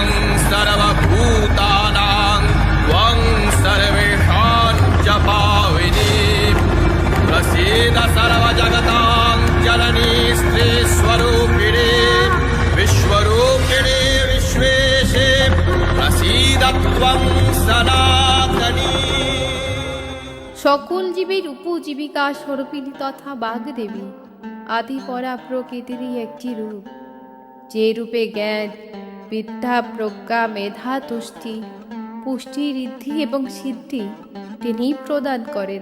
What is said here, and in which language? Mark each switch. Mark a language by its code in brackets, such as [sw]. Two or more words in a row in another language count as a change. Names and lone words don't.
[sa] सर्वभूतानां त्वं सर्वेषां च पाविनी प्रसीद सर्वजगतां जननी स्त्रीस्वरूपिणी विश्वरूपिणी विश्वेशे प्रसीद त्वं सनातनी। [bn] সকল জীবের উপজীবিকা স্বরূপিণী তথা বাগদেবী আদি পরা প্রকৃতিরই একটি রূপ, যে রূপে জ্ঞান বিদ্যা প্রজ্ঞা মেধা তুষ্টি পুষ্টি ঋদ্ধি এবং সিদ্ধি তিনি প্রদান করেন।